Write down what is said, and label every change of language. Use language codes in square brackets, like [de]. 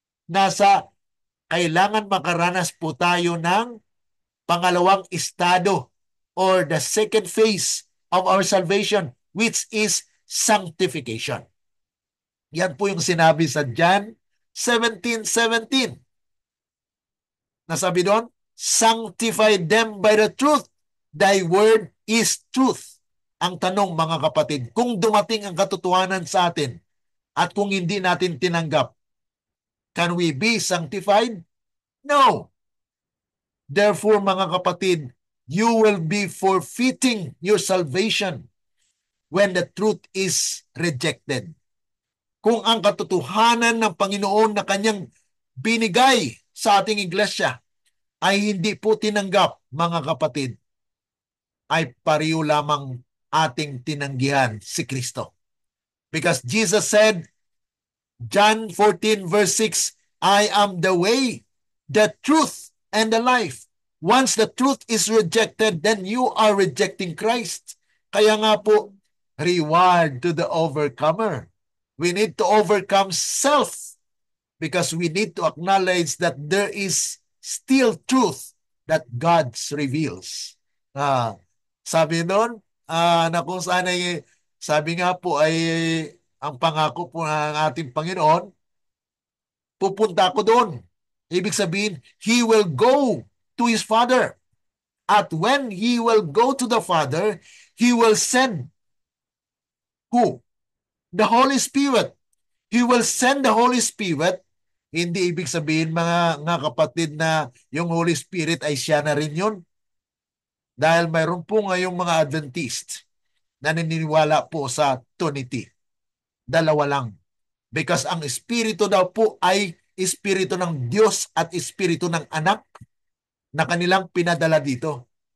[tl] Nasa kailangan makaranas po tayo ng pangalawang estado [en] or the second phase of our salvation, which is sanctification. [tl] Yan po yung sinabi sa John 17:17. Nasabi doon, [en] sanctify them by the truth. Thy word is truth. [tl] Ang tanong mga kapatid, kung dumating ang katotohanan sa atin at kung hindi natin tinanggap, [en] can we be sanctified? No. Therefore, [tl] mga kapatid, [en] you will be forfeiting your salvation when the truth is rejected. [tl] Kung ang katotohanan ng Panginoon na kanyang binigay sa ating iglesia ay hindi po tinanggap, mga kapatid, ay pariyo lamang ating tinanggihan si Kristo. [en] Because Jesus said, John 14 verse 6, I am the way, the truth, and the life. Once the truth is rejected, then you are rejecting Christ. [tl] Kaya nga po, [en] reward to the overcomer. We need to overcome self because we need to acknowledge that there is still truth that God reveals. [tl] Sabi noon, na kung saan ay, sabi nga po ay, ang pangako po ng ating Panginoon, pupunta ako doon. Ibig sabihin, [en] He will go to His Father. At when He will go to the Father, He will send who? The Holy Spirit. He will send the Holy Spirit. [tl] Hindi ibig sabihin mga kapatid na yung Holy Spirit ay siya na rin yun. Dahil mayroon po ngayong mga Adventist na naniniwala po sa Trinity. Dalawa lang. Because ang Espiritu daw po ay Espiritu ng Diyos at Espiritu ng Anak na kanilang pinadala dito.